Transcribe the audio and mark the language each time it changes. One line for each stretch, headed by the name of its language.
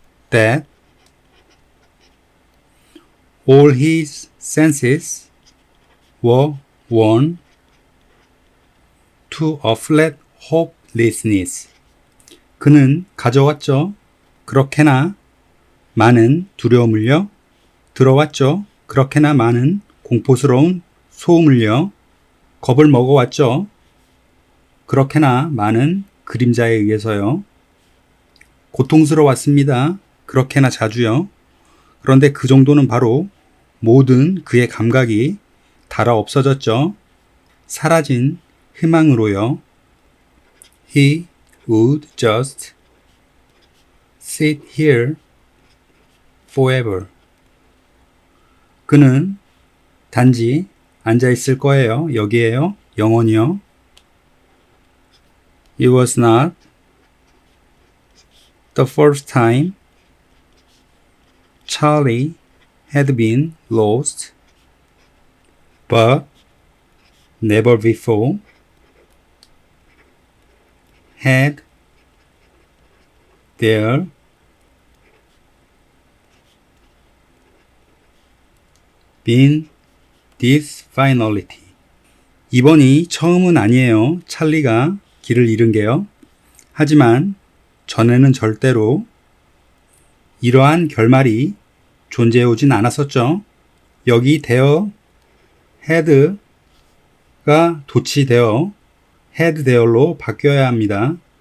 English: that all his senses were worn to a flat hopelessness.
Korean: 그는 가져왔죠. 그렇게나 많은 두려움을요. 들어왔죠. 그렇게나 많은 공포스러운 소음을요. 겁을 먹어왔죠. 그렇게나 많은 그림자에 의해서요. 고통스러웠습니다. 그렇게나 자주요. 그런데 그 정도는 바로 모든 그의 감각이 달아 없어졌죠. 사라진 희망으로요.
English: He would just sit here forever.
Korean: 그는 단지 앉아 있을 거예요. 여기에요. 영원히요.
English: It was not the first time Charlie had been lost but never before had there been this finality.
Korean: 이번이 처음은 아니에요. 찰리가 길을 잃은 게요. 하지만 전에는 절대로 이러한 결말이 존재해 오진 않았었죠. 여기 되어 had가 도치되어 had there로 바뀌어야 합니다.